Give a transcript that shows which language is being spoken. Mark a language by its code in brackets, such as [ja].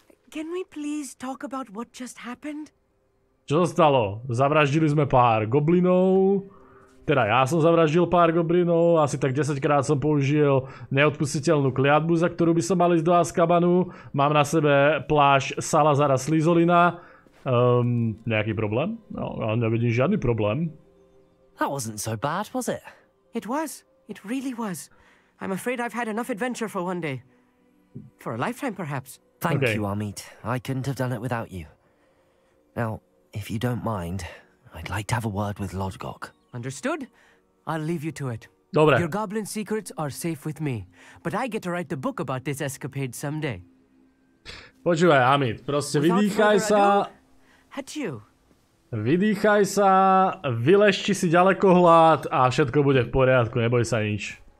[en] Can we please talk about what just happened? [sk] Čo sa stalo? Zavraždili sme pár goblinov. Teda ja som zavraždil pár goblinov, asi tak 10 krát som použil neodpustiteľnú kliatbu, za ktorú by som mal ísť do Azkabanu. Mám na sebe plášť Salazara Slizolina. Nejaký problém? No, ja nevidím žiadny problém. [en] That wasn't so bad, was it? It was. It really was. I'm afraid I've had enough adventure for one day. For a lifetime, perhaps. Thank you, Amit. I couldn't have done it without you. Now, if you don't mind, I'd like to have a word with Lodgok. Understood? I'll leave you to it. [sk] Dobre. [en] Your goblin secrets are safe with me, but I get to write the book about this escapade someday. [sk] Počúvaj, Amit, proste vydýchaj sa. Vydýchaj sa, vylešti si ďalekohľad a všetko bude v poriadku, neboj sa nič.